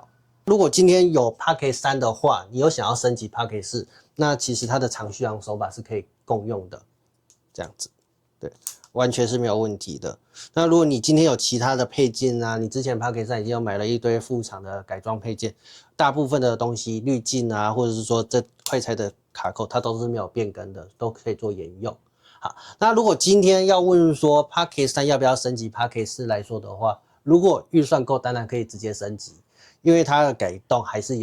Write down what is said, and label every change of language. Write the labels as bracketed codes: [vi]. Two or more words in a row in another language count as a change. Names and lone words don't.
[zh] 如果今天有 Pocket 3的話，你有想要升級 Pocket 4，那其實它的长續航手把是可以共用的，這樣子，對，完全是沒有問題的。那如果你今天有其他的配件啊，你之前 Pocket 3已經有買了一堆副廠的改裝配件，大部分的東西濾鏡啊，或者是說這快拆的卡扣，它都是沒有變更的，都可以做沿用。好，那如果今天要問說 Pocket 3要不要升級 Pocket 4來說的話，如果預算夠，當然可以直接升級，因為它的改動還是